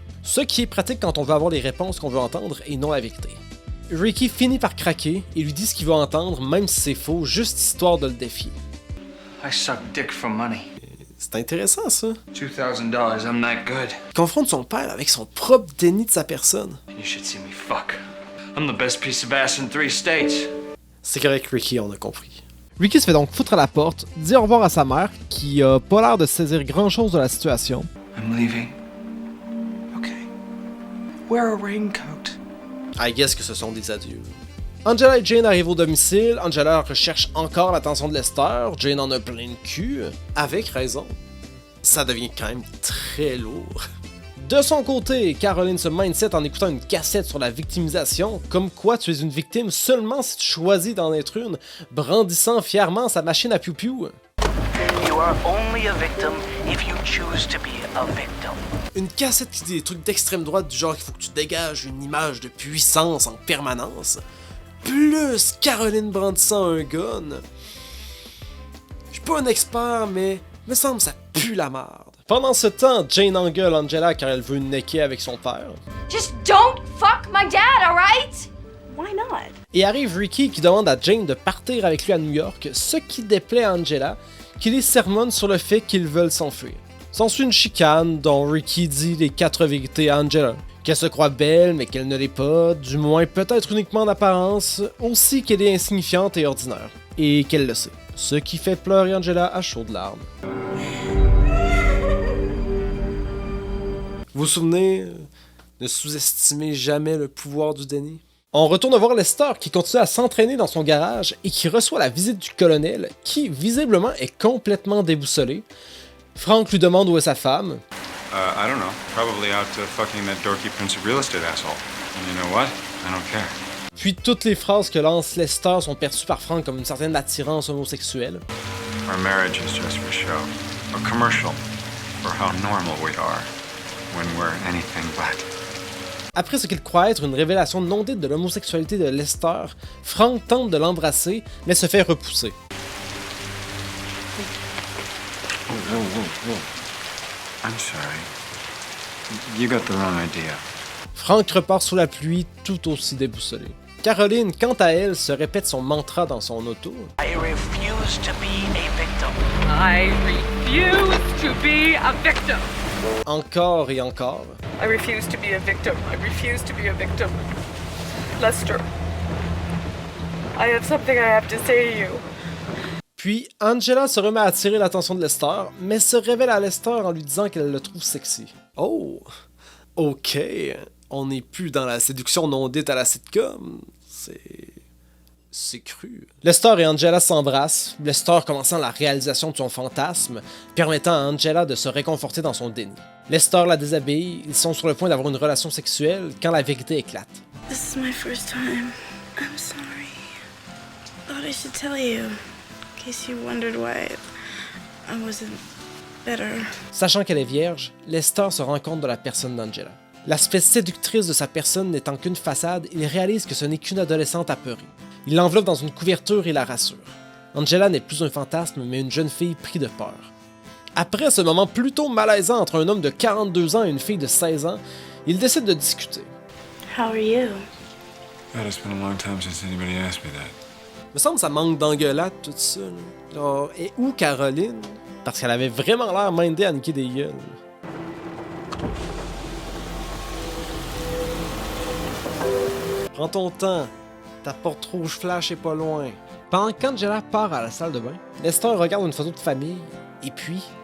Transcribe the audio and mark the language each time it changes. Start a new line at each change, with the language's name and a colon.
French: Ce qui est pratique quand on veut avoir les réponses qu'on veut entendre et non la vérité. Ricky finit par craquer et lui dit ce qu'il veut entendre, même si c'est faux, juste histoire de le défier.
English: I suck dick for money.
French: C'est intéressant ça.
English: $2,000, I'm that good.
French: Il confronte son père avec son propre déni de sa personne.
English: You should see me fuck. I'm the best piece of ass in 3 states.
French: C'est correct Ricky, on a compris. Ricky se fait donc foutre à la porte, dit au revoir à sa mère, qui a pas l'air de saisir grand chose de la situation.
English: I'm leaving. Wear a raincoat. I guess
French: que ce sont des adieux. Angela et Jane arrivent au domicile, Angela recherche encore l'attention de Lester, Jane en a plein le cul, avec raison. Ça devient quand même très lourd. De son côté, Caroline se mindset en écoutant une cassette sur la victimisation, comme quoi tu es une victime seulement si tu choisis d'en être une, brandissant fièrement sa machine à piou-piou.
English: You are only a victim if you choose to be a victim.
French: Une cassette qui dit des trucs d'extrême droite du genre qu'il faut que tu dégages une image de puissance en permanence, plus Caroline brandissant un gun. Je suis pas un expert, mais me semble que ça pue la merde. Pendant ce temps, Jane engueule Angela car elle veut necker avec son père.
English: Just don't fuck my dad, alright? Why not?
French: Et arrive Ricky qui demande à Jane de partir avec lui à New York, ce qui déplaît à Angela, qui les sermonne sur le fait qu'ils veulent s'enfuir. S'ensuit une chicane dont Ricky dit les 4 vérités à Angela. Qu'elle se croit belle mais qu'elle ne l'est pas, du moins peut-être uniquement en apparence, aussi qu'elle est insignifiante et ordinaire. Et qu'elle le sait. Ce qui fait pleurer Angela à chaudes larmes. Vous vous souvenez, ne sous-estimez jamais le pouvoir du déni. On retourne voir Lester qui continue à s'entraîner dans son garage et qui reçoit la visite du colonel qui, visiblement, est complètement déboussolé. Frank lui demande où est sa femme.
English: I don't know. Probably out fucking that dorky Prince of Real Estate asshole. And you know what? I don't care.
French: Puis toutes les phrases que lance Lester sont perçues par Frank comme une certaine attirance homosexuelle.
English: Our marriage is just for show. A commercial for how normal we are when we're anything but.
French: Après ce qu'il croit être une révélation non dite de l'homosexualité de Lester, Frank tente de l'embrasser, mais se fait repousser.
English: I'm sorry. You got the wrong idea.
French: Frank repart sous la pluie tout aussi déboussolé. Caroline, quant à elle, se répète son mantra dans son auto.
English: I refuse to be a victim. I refuse to be a victim.
French: Encore et encore.
English: I refuse to be a victim. I refuse to be a victim. Lester, I have something I have to say to you.
French: Puis, Angela se remet à attirer l'attention de Lester, mais se révèle à Lester en lui disant qu'elle le trouve sexy. Oh, ok, on n'est plus dans la séduction non dite à la sitcom, c'est cru. Lester et Angela s'embrassent, Lester commençant la réalisation de son fantasme, permettant à Angela de se réconforter dans son déni. Lester la déshabille, ils sont sur le point d'avoir une relation sexuelle quand la vérité éclate.
English: This is my first time. I'm sorry. Thought I should tell you. In case you wondered why I wasn't better.
French: Sachant qu'elle est vierge, Lester se rend compte de la personne d'Angela. L'aspect séductrice de sa personne n'étant qu'une façade, il réalise que ce n'est qu'une adolescente apeurée. Il l'enveloppe dans une couverture et la rassure. Angela n'est plus un fantasme, mais une jeune fille prise de peur. Après ce moment plutôt malaisant entre un homme de 42 ans et une fille de 16 ans, ils décident de discuter.
English: How are you? God, it's been a long time since anybody asked me that.
French: Me semble que ça manque d'engueulade tout ça. Là. Genre, et où Caroline? Parce qu'elle avait vraiment l'air mindée à niquer des gueules. Prends ton temps. Ta porte rouge flash est pas loin. Pendant qu'Angela part à la salle de bain, Lester regarde une photo de famille, et puis...